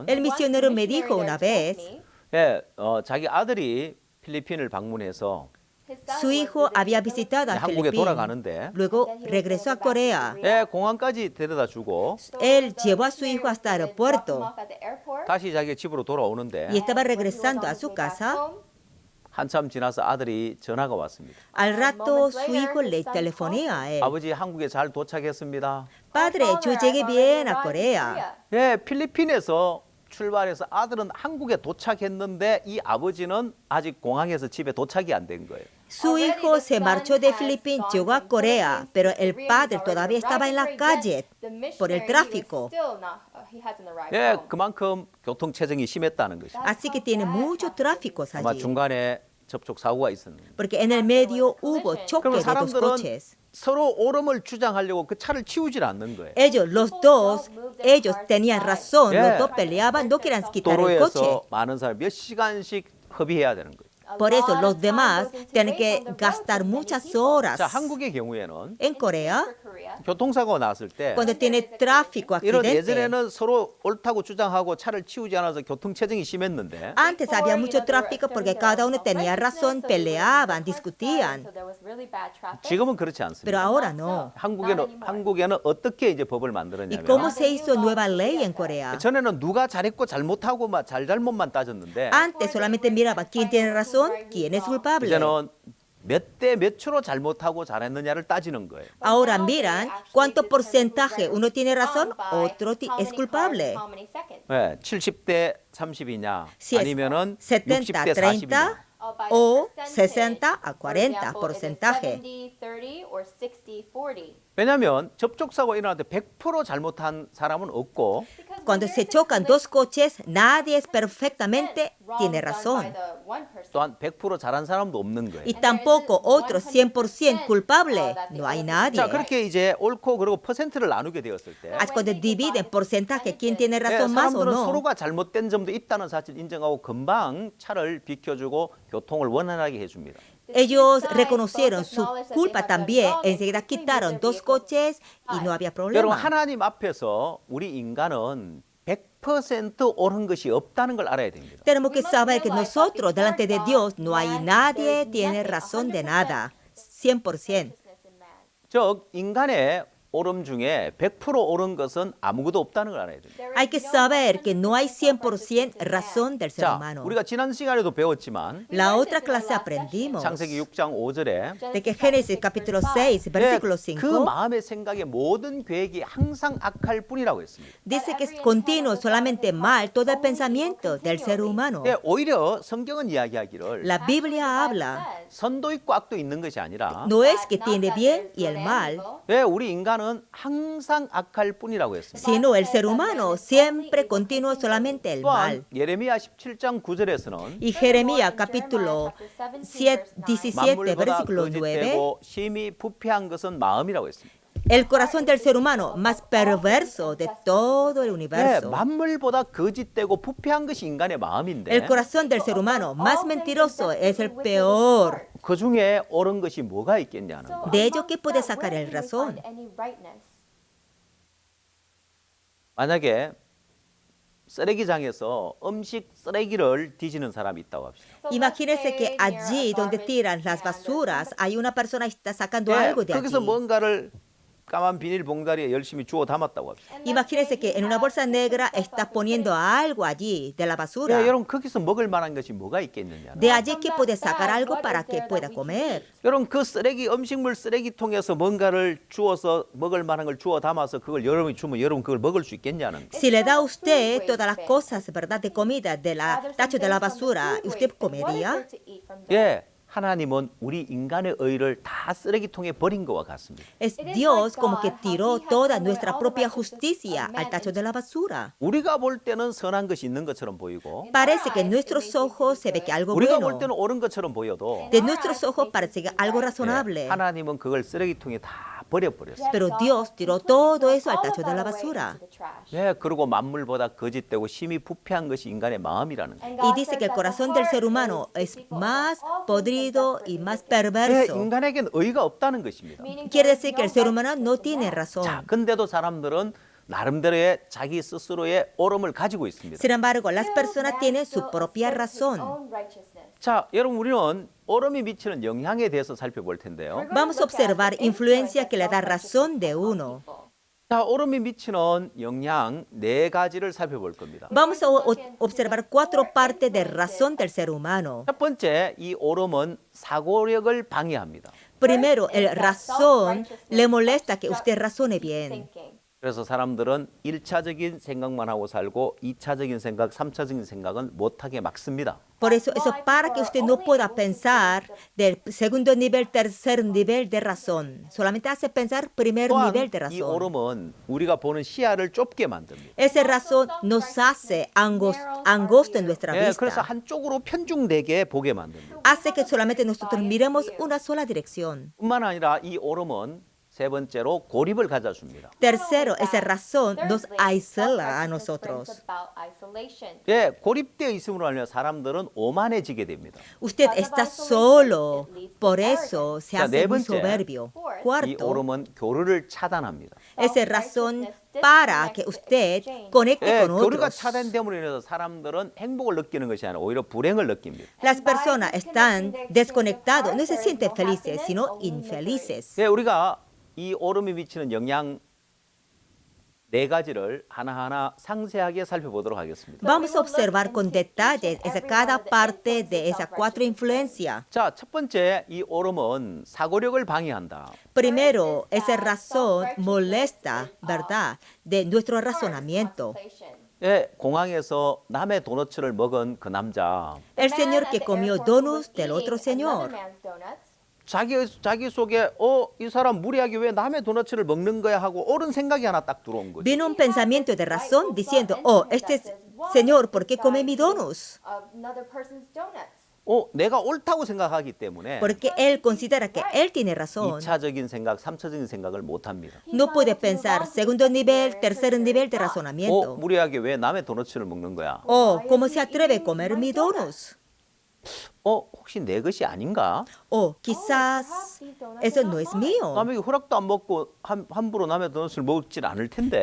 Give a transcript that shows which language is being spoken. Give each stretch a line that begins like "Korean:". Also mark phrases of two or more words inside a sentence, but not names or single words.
Spanish: El misionero me dijo una vez,
Korean: 예, 자기 아들이 필리핀을 방문해서
Spanish: su hijo había visitado a
Korean: 한국에
Spanish: Filipinas,
Korean: 돌아가는데
Spanish: luego regresó a Corea.
Korean: 예, 공항까지 데려다 주고
Spanish: Él llevó a su hijo hasta el aeropuerto
Korean: 다시 자기 집으로 돌아오는데
Spanish: y estaba regresando a su casa.
Korean: 한참 지나서 아들이 전화가 왔습니다.
Spanish: Al rato su hijo le telefonea a él.
Korean: 아버지 한국에 잘 도착했습니다.
Spanish: Padre, yo llegué bien a Corea.
Korean: 예, 필리핀에서 출발해서 아들은 한국에 도착했는데 이 아버지는 아직 공항에서 집에 도착이 안 된 거예요.
Spanish: Su hijo se marchó de Filipinas, llegó a Corea, pero el padre todavía estaba en la calle por el tráfico.
Korean: 예, 그만큼 교통체증이 심했다는 것이죠.
Spanish: Así que tiene mucho tráfico
Korean: 아마
Spanish: allí.
Korean: 중간에 접촉 사고가 있었는데.
Spanish: Porque en el medio hubo choque
Korean: 그러면
Spanish: de dos
Korean: 사람들은
Spanish: coches.
Korean: 서로 옳음을 주장하려고 그 차를 치우질 않는 거예요.
Spanish: Los dos, ellos tenían razón, Yeah. los dos peleaban, no querían quitar el coche.
Korean: 도로에서 많은 사람 몇 시간씩 협의해야 되는 거예요.
Spanish: Por eso los demás tienen que gastar muchas horas.
Korean: 자, 한국의 경우에는
Spanish: En Corea,
Korean: 교통사고가 났을 때
Spanish: cuando tiene tráfico,
Korean: 이런
Spanish: accidente,
Korean: 예전에는 서로 옳다고 주장하고 차를 치우지 않아서 교통체증이 심했는데
Spanish: antes había mucho tráfico porque cada uno tenía razón, peleaban, discutían.
Korean: 지금은 그렇지 않습니다.
Spanish: Pero ahora no.
Korean: 한국에는 어떻게 이제 법을
Spanish: ¿Y
Korean: 만들었냐면
Spanish: cómo se hizo nueva ley en Corea?
Korean: 전에는 누가 잘했고 잘못하고 잘못만 따졌는데
Spanish: Antes solamente miraba quién tiene razón, quién es culpable.
Korean: 이제는 몇 대 몇 초로 잘못하고 잘했느냐를 따지는 거예요.
Spanish: Ahora miran cuánto porcentaje uno tiene razón, otro es culpable.
Korean: 네, 70대 30이냐
Spanish: Si es
Korean: 아니면은
Spanish: 70,
Korean: 60대
Spanish: 30
Korean: 40이냐.
Spanish: o 60 a 40 porcentaje.
Korean: 왜냐하면 접촉사고 일어날 때 100% 잘못한 사람은 없고
Spanish: Cuando se chocan dos coches, nadie es perfectamente tiene razón.
Korean: 또한 100% 잘한 사람도 없는 거예요.
Spanish: Y tampoco otro 100% culpable. No hay nadie.
Korean: 자, 그렇게 이제 옳고 그리고 퍼센트를 나누게 되었을 때
Spanish: Así cuando dividen porcentaje, quién tiene razón más o
Korean: 사람들은
Spanish: no,
Korean: 서로가 잘못된 점도 있다는 사실을 인정하고 금방 차를 비켜주고 교통을 원활하게 해줍니다.
Spanish: ellos reconocieron su culpa también. Enseguida quitaron dos coches y no había
Korean: 여러분
Spanish: problema.
Korean: 하나님 앞에서 우리 인간은 100% 옳은 것이 없다는 걸 알아야 됩니다.
Spanish: Tenemos que saber que nosotros, delante de Dios, no hay nadie tiene razón de nada. 100%.
Korean: 즉 인간의 옳음 중에 100% 옳은 것은 아무것도 없다는 걸 알아야 됩니다.
Spanish: Hay que saber que no hay 100% razón del ser
Korean: 자,
Spanish: humano.
Korean: 우리가 지난 시간에도 배웠지만
Spanish: La otra clase aprendimos
Korean: 창세기 6장 5절에
Spanish: de que Génesis capítulo 6, versículo
Korean: 그
Spanish: 5,
Korean: 마음의 생각의 모든 계획이 항상 악할 뿐이라고 했습니다.
Spanish: dice que es continuo, solamente mal, todo el pensamiento del ser humano.
Korean: 예, 오히려 성경은 이야기하기를
Spanish: La Biblia habla,
Korean: 선도 있고 악도 있는 것이 아니라
Spanish: no es que tiene bien y el mal,
Korean: 예, 우리 인간은 항상 악할 뿐이라고 했습니다.
Spanish: sino el ser humano siempre continuo solamente el mal.
Korean: 또한 예레미야 17장 9절에서는
Spanish: Y Jeremías capítulo 17,
Korean: 만물보다
Spanish: versículo 9,
Korean: 거짓되고 심히 부패한 것은 마음이라고 했습니다.
Spanish: el corazón del ser humano más perverso de todo el
Korean: 예,
Spanish: universo.
Korean: 만물보다 거짓되고 부패한 것이 인간의 마음인데
Spanish: El corazón del ser humano más mentiroso es el peor.
Korean: 그 중에 옳은 것이 뭐가 있겠냐는 거.
Spanish: De ello, ¿qué puede sacar el razón?
Korean: 만약에 쓰레기장에서 음식 쓰레기를 뒤지는 사람이 있다고 합시다.
Spanish: Imagínense que allí donde tiran las basuras hay una persona que está sacando algo de
Korean: 거기서
Spanish: allí.
Korean: 뭔가를 까만 비닐 봉다리에 열심히 주워 담았다고 합시다.
Spanish: Imagínense que en una bolsa negra está poniendo algo allí de la
Korean: 예,
Spanish: basura.
Korean: 여러분 거기서 먹을 만한 것이 뭐가 있겠느냐.
Spanish: De allí que puede sacar algo para que pueda comer.
Korean: 여러분 그 쓰레기 음식물 쓰레기통에서 뭔가를 주워서 먹을 만한 걸 주워 담아서 그걸 여러분이 주면 여러분 그걸 먹을 수 있겠냐는 거.
Spanish: Si le da a usted todas las cosas, ¿verdad?, de comida de la tacho de la basura, ¿usted comería?
Korean: 예, 하나님은 우리 인간의 의를 다 쓰레기통에 버린 것과 같습니다.
Spanish: Es Dios como que tiró toda nuestra propia justicia al tacho de la basura.
Korean: 우리가 볼 때는 선한 것이 있는 것처럼 보이고
Spanish: Parece que en nuestros ojos se ve que algo
Korean: 우리가 볼
Spanish: bueno.
Korean: 때는 옳은 것처럼 보여도
Spanish: De nuestros ojos parece que algo razonable.
Korean: 하나님은 그걸 쓰레기통에 다 버려버렸어요.
Spanish: Pero Dios tiró todo eso al tacho de la basura.
Korean: 예, 그리고 만물보다 거짓되고 심히 부패한 것이 인간의 마음이라는 거예요.
Spanish: Y dice que el corazón del ser humano es más podrido y más
Korean: 예,
Spanish: perverso.
Korean: 인간에겐 의가 없다는 것입니다.
Spanish: Quiere decir que el ser humano no tiene
Korean: 자,
Spanish: razón.
Korean: 근데도 사람들은 나름대로의 자기 스스로의 옳음을 가지고 있습니다.
Spanish: Sin embargo, las personas tienen su propia razón.
Korean: 자, 여러분 우리는 옳음이 미치는 영향에 대해서 살펴볼 텐데요.
Spanish: Vamos a observar influencia que le da razón de uno.
Korean: 자, 옳음이 미치는 영향 네 가지를 살펴볼 겁니다.
Spanish: Vamos a observar 4 partes de razón del ser humano.
Korean: 첫 번째, 이 옳음은 사고력을 방해합니다.
Spanish: Primero, el razón le molesta que usted razone bien.
Korean: 그래서 사람들은 1차적인 생각만 하고 살고 2차적인 생각, 3차적인 생각은 못하게 막습니다.
Spanish: Por eso para que usted no pueda pensar del segundo nivel, tercer nivel de razón. Solamente hace pensar primer
Korean: 또한
Spanish: nivel de
Korean: 이
Spanish: razón.
Korean: 옳음은 우리가 보는 시야를 좁게 만듭니다.
Spanish: Esa razón nos hace angosto en nuestra
Korean: 예, 그래서
Spanish: vista.
Korean: 한쪽으로 편중되게 보게 만듭니다.
Spanish: Hace que solamente nosotros miremos una sola dirección.
Korean: 뿐만 아니라 이 옳음은 세 번째로 고립을 가져줍니다.
Spanish: Tercero, esa razón nos aísla a nosotros.
Korean: 예, 고립되어 있음으로 하면 사람들은 오만해지게 됩니다.
Spanish: Usted está solo, por eso se
Korean: 자,
Spanish: hace
Korean: 네
Spanish: muy
Korean: 번째.
Spanish: soberbio.
Korean: 이
Spanish: Cuarto,
Korean: 옳음은 교류를 차단합니다.
Spanish: esa razón para que usted conecte
Korean: 예,
Spanish: con
Korean: 교류가
Spanish: otros.
Korean: 차단됨으로 인해서 사람들은 행복을 느끼는 것이 아니라 오히려 불행을 느낍니다.
Spanish: Las personas están desconectadas, no se sienten felices, sino infelices.
Korean: 예, 우리가 이 옳음이 미치는 영향 네 가지를 하나하나 상세하게 살펴보도록 하겠습니다.
Spanish: Vamos a observar con detalles cada parte de esas 4 influencias.
Korean: 자, 첫 번째 이 옳음은 사고력을 방해한다.
Spanish: Primero, esa razón molesta, ¿verdad?, de nuestro razonamiento.
Korean: 예, 공항에서 남의 도너츠를 먹은 그 남자
Spanish: El señor que comió donuts del otro señor.
Korean: 자기 속에 이 사람 무리하게 왜 남의 도너츠를 먹는 거야 하고 옳은 생각이 하나 딱 들어온 거죠.
Spanish: Vino un pensamiento de razón diciendo, este señor, ¿por qué come mis donuts?
Korean: 내가 옳다고 생각하기 때문에
Spanish: Porque él considera que él tiene razón.
Korean: 2차적인 생각, 3차적인 생각을 못 합니다.
Spanish: No puede pensar segundo nivel, tercer nivel de razonamiento.
Korean: 무리하게 왜 남의 도너츠를 먹는 거야?
Spanish: ¿Cómo se atreve a comer mis donuts?
Korean: 혹시 내 것이 아닌가?
Spanish: Quizás eso no es mío.
Korean: 남에게 허락도 안 먹고 함부로 남의 도넛을 먹질 않을 텐데.